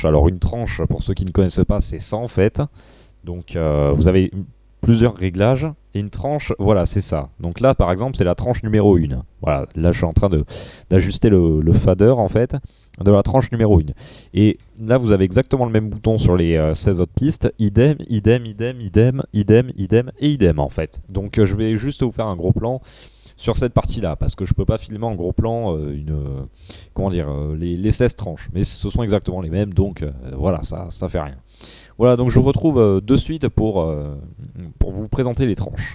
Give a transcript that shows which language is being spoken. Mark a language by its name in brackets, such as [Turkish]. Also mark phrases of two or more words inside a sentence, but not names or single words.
[French] Alors une tranche, pour ceux qui ne connaissent pas, c'est ça en fait. Donc vous avez plusieurs réglages et une tranche, voilà, c'est ça. Donc là par exemple c'est la tranche numéro 1. Voilà, là je suis en train d'ajuster le fader en fait de la tranche numéro 1. Et là vous avez exactement le même bouton sur les 16 autres pistes, idem, idem, idem, idem, idem, idem et idem en fait. Donc je vais juste vous faire un gros plan sur cette partie là parce que je peux pas filmer en gros plan les 16 tranches, mais ce sont exactement les mêmes, donc voilà, ça fait rien. Voilà, donc je vous retrouve de suite pour vous présenter les tranches.